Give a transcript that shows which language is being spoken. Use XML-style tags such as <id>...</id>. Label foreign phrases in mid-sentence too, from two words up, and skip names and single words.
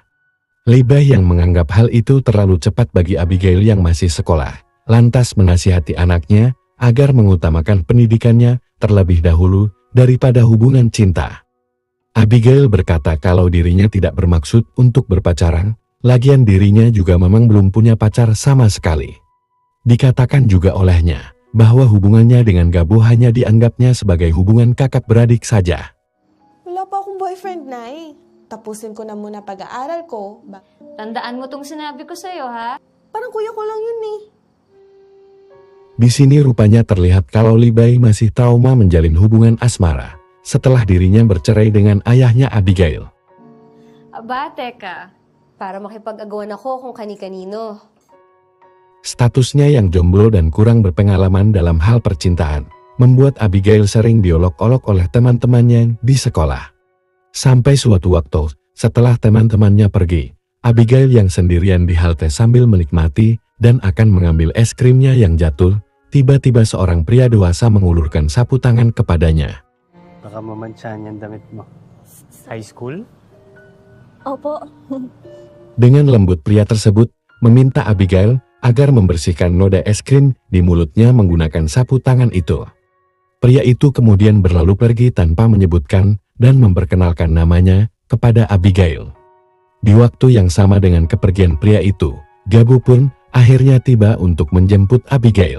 <id>Libai yang menganggap hal itu terlalu cepat bagi Abigail yang masih sekolah, lantas menasihati anaknya agar mengutamakan pendidikannya terlebih dahulu daripada hubungan cinta. Abigail berkata kalau dirinya tidak bermaksud untuk berpacaran, lagian dirinya juga memang belum punya pacar sama sekali. Dikatakan juga olehnya bahwa hubungannya dengan Gabo hanya dianggapnya sebagai hubungan kakak beradik saja.</id> <tl>Wala pa akong boyfriend, Nay. Tapusin ko na muna pag-aaral ko. Tandaan mo tong sinabi ko sa'yo, ha? Parang kuya ko lang yun eh.</tl> <id>Di sini rupanya terlihat kalau Libai masih trauma menjalin hubungan asmara setelah dirinya bercerai dengan ayahnya Abigail.</id> <tl>Aba, teka. Para makipag-agawan ako kung kani-kanino.</tl> <id>Statusnya yang jomblo dan kurang berpengalaman dalam hal percintaan membuat Abigail sering diolok-olok oleh teman-temannya di sekolah. Sampai suatu waktu, setelah teman-temannya pergi, Abigail yang sendirian di halte sambil menikmati dan akan mengambil es krimnya yang jatuh, tiba-tiba seorang pria dewasa mengulurkan sapu tangan kepadanya.</id> <tl>Baka mamansyahan yung damit mo.</tl> <en>High school?</en> <tl>Opo.</tl> <id>Dengan lembut pria tersebut meminta Abigail agar membersihkan noda es krim di mulutnya menggunakan sapu tangan itu. Pria itu kemudian berlalu pergi tanpa menyebutkan dan memperkenalkan namanya kepada Abigail. Di waktu yang sama dengan kepergian pria itu, Gabo pun akhirnya tiba untuk menjemput Abigail.</id>